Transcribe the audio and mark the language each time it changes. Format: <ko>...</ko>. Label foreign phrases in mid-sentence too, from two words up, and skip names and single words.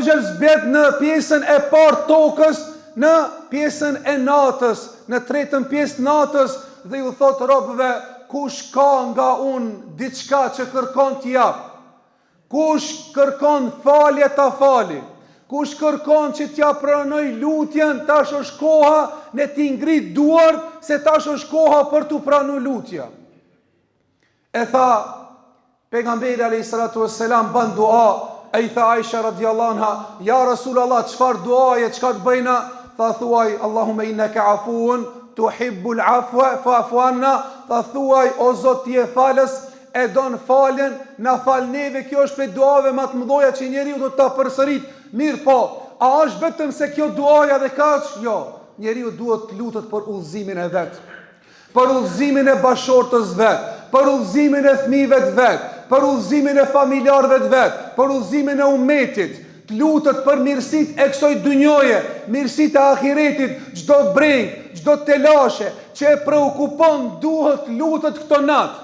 <sq>Jall zbret në pjesën e parë tokës, në pjesën e natës, në tretën pjesë natës, dhe ju thot robëve, kush ka nga unë diçka që kërkon t'i jap, kush kërkon falje ta fali, kush kërkon që t'ja pranoj lutjen, tash është koha në t'i ngrit duart, se tash është koha për t'u pranu lutja. E tha pejgamberi</sq> <ar>عليه الصلاة والسلام</ar> <sq>ban dua, e i tha Aisha</sq> <ar>رضي الله عنها, يا رسول الله,</ar> <sq>çfarë duaje, çka të bëjna? Tha thuaj,</sq> <ar>اللهم إنك عفو تحب العفو فاعف عنا,</ar> <sq>tha thuaj, o Zot ti e falës, e don faljen, na fal neve, kjo është prej duave më të mëdha që njeriu do ta përsërit. Mirë po, a është vetëm se kjo duaja dhe kaq? Jo, njeriu duhet të lutet për udhëzimin e vet, për udhëzimin e bashortës vet, për udhëzimin e fëmijëve të vet, për udhëzimin e familjarëve të vet, për udhëzimin e ummetit, të lutet për mirësitë e kësaj dunjoje, mirësitë e ahiretit, çdo breng, çdo telashe që e preokupon, duhet lutet këto natë.</sq>